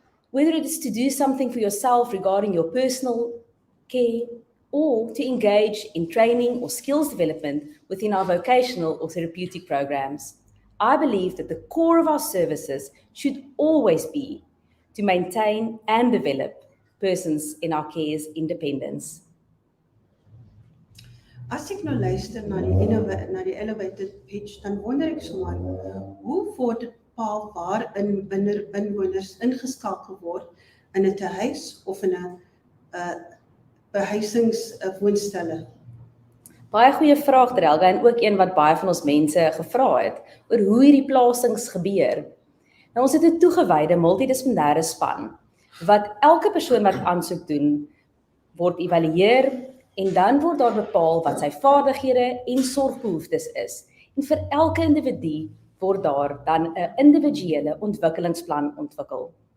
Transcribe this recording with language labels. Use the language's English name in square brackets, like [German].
[English] Whether it is to do something for yourself regarding your personal care, or to engage in training or skills development within our vocational or therapeutic programs. I believe that the core of our services should always be to maintain and develop persons in our care's independence. [Afrikaans] As ek nou luister na die elevated pitch, dan wonder ek sommer, hoe word dit bepaal waar inwoners ingeskakel word in 'n tehuis of in 'n behuisingswoonstelle? Baie goeie vraag, Terelga, en ook een wat baie van ons mense gevra het oor hoe hierdie plasings gebeur. Nou, ons het 'n toegewyde multidissiplinêre span wat elke persoon wat aansoek doen word evalueer en dan word daar bepaal wat sy vaardighede en sorgbehoeftes is. En vir elke individu word daar dan 'n individuele ontwikkelingsplan ontwikkel.